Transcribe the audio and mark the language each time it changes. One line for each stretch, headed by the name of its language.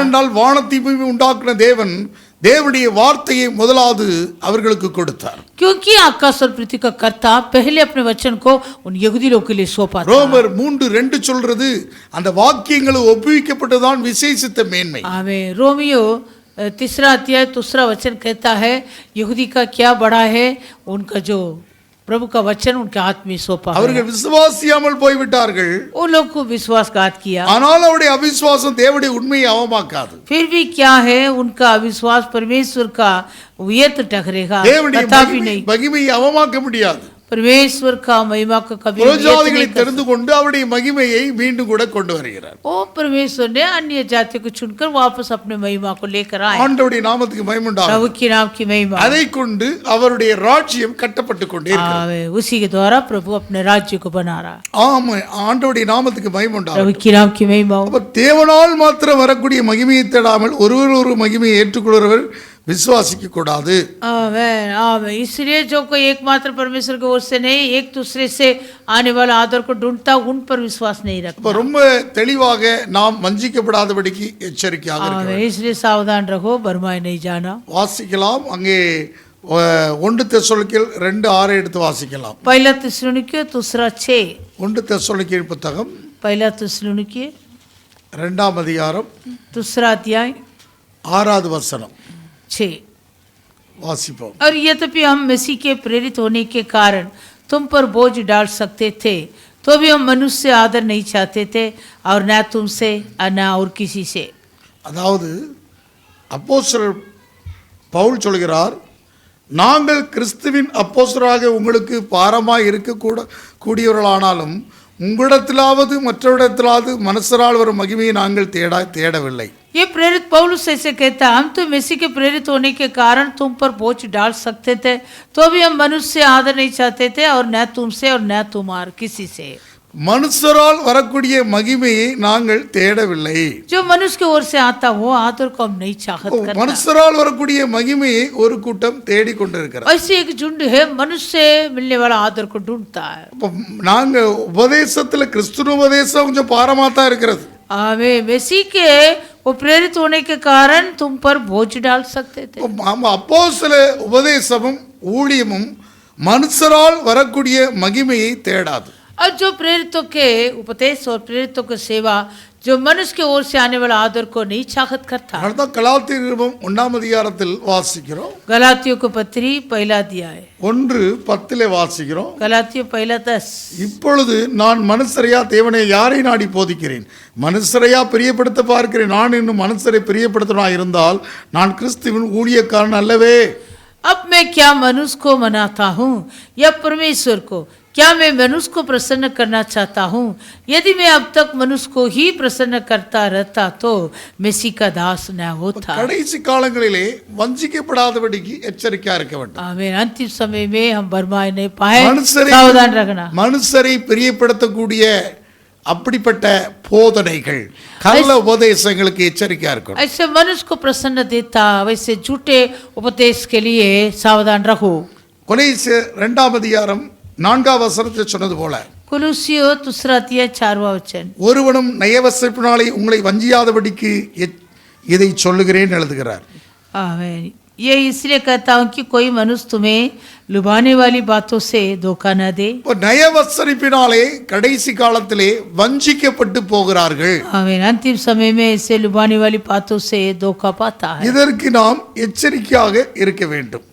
Tamil: ஏனென்றால் வானத்தையும் உண்டாக்கின தேவன் தேவனுடைய வார்த்தையை முதலாவது அவர்களுக்கு கொடுத்தார்.
Hindi: क्योंकि आकाश और पृथ्वी का कर्ता पहले अपने वचन को उन यहूदी लोगों के लिए सौंपा था.
Tamil: ரோமர் 3:2 சொல்றது அந்த வாக்கியங்கள் ஒப்புவிக்கப்பட்டதான் விசேஷித்த மேன்மை.
Hindi: आमीन. रोमियो 3 अध्याय 2 वचन कहता है यहूदी का क्या बड़ा है, उनका जो प्रभु का वचन उनके हाथ में सौंपा.
Tamil: அவர்கள் விசுவாசியாமல் போய்விட்டார்கள்.
Hindi: वो लोग को विश्वासघात किया.
Tamil: ஆனால் அவருடைய அவிசுவாசம் தேவனுடைய உண்மையை அவமாக்காது.
Hindi: फिर भी क्या है, उनका अविश्वास परमेश्वर का व्यर्थ ठहरेगा,
Tamil: தேவனுடைய
Hindi: कदापि नहीं.
Tamil: மகிமையை அவமாக்க முடியாது.
Hindi: परमेश्वर का महिमा को कभी
Tamil: புறஜாதிகளை தெரிந்து கொண்டு அவருடைய மகிமையை மீண்டும் கூட கொண்டு வருகிறார்.
Hindi: ओ परमेश्वर ने अन्य जाति को चुनकर वापस अपने महिमा को लेकर आए.
Tamil: ஆண்டவருடைய நாமத்துக்கு மகிமை உண்டாகட்டும்.
Hindi: प्रभु के नाम की महिमा.
Tamil: அதை கொண்டு அவருடைய ராஜ்யம் கட்டப்பட்டு கொண்டே இருக்கிறது.
Hindi: आवे, उसी के द्वारा प्रभु अपने राज्य को बना रहा.
Tamil: ஆமா, ஆண்டவருடைய நாமத்துக்கு மகிமை உண்டாகட்டும்.
Hindi: प्रभु के नाम की महिमा.
Tamil: அப்ப தேவனால் மாத்திரம் வரக்கூடிய மகிமையை தேடாமல் ஒரு மகிமையை ஏற்றுக்கொள்கிறவர் विश्वासिक கூடாது.
Hindi: आमीन. आमीन. इसलिए जो कोई एकमात्र परमेश्वर की ओर से नहीं, एक दूसरे से आने वाला आदर को ढूंढता, उन पर विश्वास नहीं रखता.
Tamil: ரொம்ப தெளிவாக நாம் வஞ்சிக்கப்படாதபடிக்கு எச்சரிக்கையாக இருக்க வேண்டும்.
Hindi: इसलिए सावधान रहो, भरमाए नहीं जाना.
Tamil: வாசிக்கலாம். அங்கே 1 தெசலோனிக்கேயர் 2:6 எடுத்து வாசிக்கலாம்.
Hindi: पहला थिस्सलुनीके 2:6.
Tamil: 1 தெசலோனிக்கேயர் புத்தகம்
Hindi: पहला थिस्सलुनीके
Tamil: 2ஆம் அதிகாரம்
Hindi: 2 अध्याय
Tamil: 6வது வசனம்
Hindi: 6.
Tamil: வாசிப்போம்.
Hindi: और यद्यपि हम मसीह के प्रेरित होने के कारण तुम पर बोझ डाल सकते थे, तो भी हम मनुष्य से आदर नहीं चाहते थे, और न तुमसे और न और किसी से.
Tamil: அதாவது அப்போஸ்தலர் பவுல் சொல்கிறார், நாங்கள் கிறிஸ்துவின் அப்போஸ்தலராக உங்களுக்கு பாரமாய் இருக்கக்கூடியவர்களானாலும் உங்களிடத்திலாவது மற்றவரிடத்திலாவது மனுஷரால் வரும் மகிமையை நாங்கள் தேடவில்லை.
Hindi: ये प्रेरित पौलुस ऐसे कहता है, हम तो मसीह के प्रेरित होने के कारण तुम पर बोझ डाल सकते थे, तो भी हम मनुष्य से आदर नहीं चाहते थे, और न तुमसे और न तुम्हार किसी से.
Tamil: மனுஷரால் வரக்கூடிய மகிமையை நாங்கள் தேடவில்லை.
Hindi: जो मनुष्य की ओर से आता वो आदर को हम नहीं चाहत करता.
Tamil: மனுஷரால் வரக்கூடிய மகிமையை ஒரு கூட்டம் தேடிக்கொண்டிருக்கிறார்.
Hindi: ऐसे एक झुंड है मनुष्य से मिलने वाला आदर को ढूंढता है.
Tamil: நாங்க உபதேசத்துல கிறிஸ்துவ உபதேசம் கொஞ்சம் பாரமா தான் இருக்கிறது.
Hindi: आमीन. मसीह के वो प्रेरित होने के कारण तुम पर बोझ डाल सकते थे.
Tamil: அப்போஸ்தல உபதேசமும் ஊழியமும் மனுஷரால் வரக்கூடிய மகிமையை தேடாது.
Hindi: और जो प्रेरितों के उपदेश और प्रेरितों की सेवा जो मनुष्य की ओर से आने वाला आदर को नहीं चाहत करता.
Tamil: அடுத்த கலாத்தியர் நிருபம் 1ஆம் அதிகாரத்தில் வாசிக்கிறோம்.
Hindi: गलातियों को पत्री पहला अध्याय
Tamil: 1:10 வாசிக்கிறோம்.
Hindi: गलातियों पहला 10.
Tamil: இப்பொழுது நான் மனுஷரையா தேவனை யாரை நாடி போதிக்கிறேன்? மனுஷரையா பிரியப்படுத்த பார்க்கிறேன். நான் இன்னும் மனுஷரை பிரியப்படுத்தனா இருந்தால் நான் கிறிஸ்துவின் ஊழியக்காரன் அல்லவே.
Hindi: अब मैं क्या मनुष्य को मनाता हूँ या परमेश्वर को? क्या मैं मनुष्य को प्रसन्न करना चाहता हूँ? यदि मैं अब तक मनुष्य को ही प्रसन्न करता रहता तो मसीह का दास न होता.
Tamil: கடைசி காலங்களிலே வஞ்சிக்கப்படாதபடிக்கு எச்சரிக்கையா இருக்க வேண்டும்.
Hindi: आमीन. अंतिम समय में हम बर्बाद नहीं पाए,
Tamil: மனுஷரை
Hindi: सावधान रखना.
Tamil: மனுஷரை பிரியப்படுத்தக்கூடிய அப்படிப்பட்ட போதனைகள் கள்ள உபதேசங்களுக்கு எச்சரிக்கையா இருக்கணும்.
Hindi: ऐसे मनुष्य को प्रसन्न देता वैसे झूठे उपदेश के लिए सावधान रहो.
Tamil: கொலோசியர் 2ஆம் அதிகாரம் 4ஆம் வசனத்தில் சொன்னது போல
Hindi: कुलुसियो दूसरा अध्याय 4वां वचन.
Tamil: ஒருவனும் நயவசப்பினாலே உங்களை வஞ்சியாதபடிக்கு இதை சொல்லுகிறேன் எழுதுகிறார்.
Hindi: आमीन. ये इसलिए कहता हूँ कि कोई मनुष्य तुम्हें लुभाने वाली बातों से धोखा न दे.
Tamil: நயவசரிப்பினாலே கடைசி காலத்திலே வஞ்சிக்கப்பட்டு போகிறார்கள்.
Hindi: आमीन. अंतिम समय में इसे लुभाने वाली बातों से धोखा पाता है.
Tamil: இதற்கு நாம் எச்சரிக்கையாக இருக்க வேண்டும்.